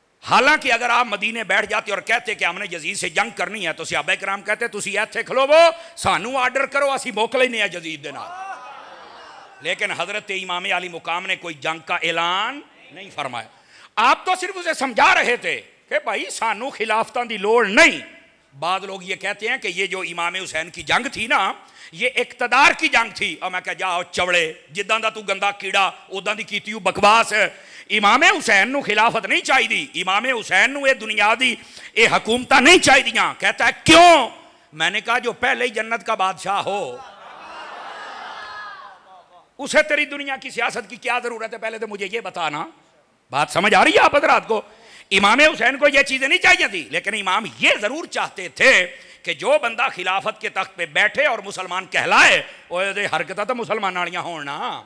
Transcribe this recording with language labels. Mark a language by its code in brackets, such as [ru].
[ur] حالانکہ اگر آپ مدینے بیٹھ جاتے اور کہتے کہ ہم نے یزید سے جنگ کرنی ہے تو صحابہ کرام کہتے [pa] تسی ایتھے کھلو وہ سانو آرڈر کرو اسی موکل ہی نہیں ہے یزید دے نال. [ur] لیکن حضرت امام علی مقام نے کوئی جنگ کا اعلان نہیں فرمایا. آپ تو صرف اسے سمجھا رہے تھے کہ بھائی [pa] سانو خلافتاں دی لوڑ نہیں. [ur] بعض لوگ یہ کہتے ہیں کہ یہ جو امام حسین کی جنگ تھی نا یہ اقتدار کی جنگ تھی. [pa] اور میں کہا جاؤ چوڑے جداں دا تو گندا کیڑا اوداں دی کیتی بکواس. امام حسین نو خلافت نہیں چاہی دی، امام حسین نو اے دنیا دی اے حکومتاں نہیں چاہی دیاں. [ur] کہتا ہے کیوں؟ میں نے کہا جو پہلے ہی جنت کا بادشاہ ہو اسے تیری دنیا کی سیاست کی کیا ضرورت ہے؟ پہلے تو مجھے یہ بتانا. بات سمجھ آ رہی ہے آپ حضرات کو؟ امام حسین کو یہ چیزیں نہیں چاہیے تھی، لیکن امام یہ ضرور چاہتے تھے کہ جو بندہ خلافت کے تخت پہ بیٹھے اور مسلمان کہلائے وہ حرکتہ تو مسلمان والیاں ہونا.